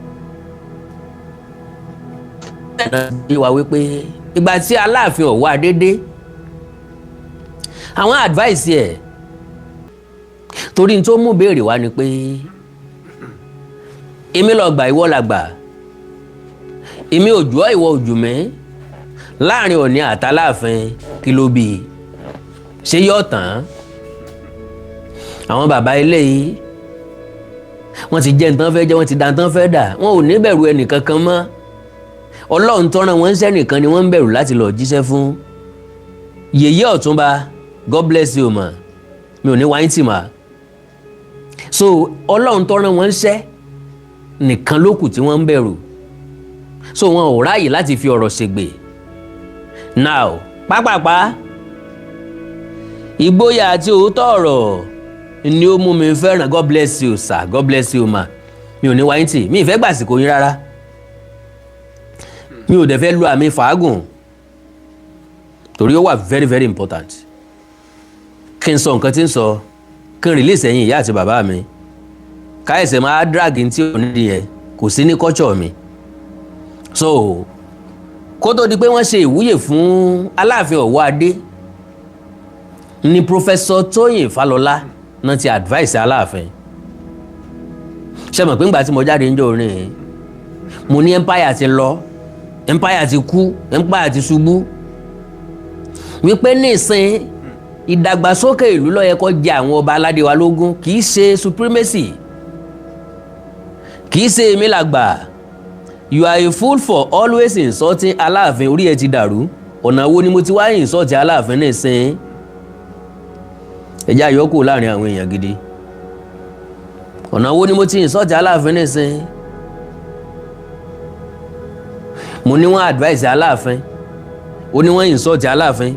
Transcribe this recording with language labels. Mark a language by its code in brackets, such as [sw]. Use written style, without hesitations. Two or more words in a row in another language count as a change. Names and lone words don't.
[yo] ẹ̀rọ wa wípé ìgbà tí Aláàfin ọ̀wọ́ adédé àwọn advice ẹ̀ torí tó mú béèrè wá ni pé èmi lọ gbà ìwọ la gbà èmi òjò ìwọ òjò mẹ́ láàrin Ọọ̀ni àtàláàfin kí ló bí ṣé yóò tán àwọn bàbá ilé yìí wọ́n ti jẹ́ nǹkan fẹ́ jẹ́ wọ́n ti dá nǹkan fẹ́ dà wọ́n ò ní bẹ̀rù ẹnì kankan mọ́ Ọlọ́run tó rán wọn ń ṣẹ́ nìkan ni wọ́n ń bẹ̀rù láti lọ jíṣẹ́ fún. Yèyé Ọ̀túnba, [en] God bless you ma, [yo] mi ò ní wáyé tì mà. So Ọlọ́run tó rán wọn ń ṣẹ́ nìkan ló kù tí wọ́n ń bẹ̀rù. So wọn ò ráàyè láti fi ọ̀rọ̀ ṣègbè. Now pápápá ìgboyà àti òótọ́ ọ̀rọ̀ ni ó mú mi fẹ́ràn. [en] God bless you sir, God bless you ma, [yo] mi ò ní wáyé tì, mi ì fẹ́ gbàsìkò yín rárá, mi ò dẹ̀ fẹ́ lu àmì fàágùn torí ó wà [en] very very important. [yo] Kí n sọ nǹkan tí ń sọ, kí n release ẹ̀yin ìyá àti bàbá mi, káyọ̀sẹ̀ máa drag tí ò nídìí yẹn kò sí ní culture mi. So kó tó di pé wọ́n ṣe ìwúyè fún Aláàfin Ọ̀wọ́ Adé ni Professor Toyin Falola náà ti advice Aláàfin. Ṣé mọ̀ pé ńgbà tí mo jáde ń jọ orin mo ní empire ti lọ, empire ti kú, empire ti ṣubú, wípé nísìn ìdàgbàsókè ìlú ló yẹ kó jẹ àwọn ọba aládé wa lógún, kì í ṣe supremacy, kì í ṣe èmi làgbà. [en] You are a fool for always insulting Aláàfin, [yo] orí ẹ ti dàrú. Ọ̀nà wo ni mo ti wá insult Aláàfin nísìn? Ẹjẹ́ àyọkù láàrin àwọn èèyàn gidi. Ọ̀nà wo ni mo ti insult Aláàfin nísìn? Mo ní wọ́n advice Aláàfin, ó ní wọ́n insult Aláàfin.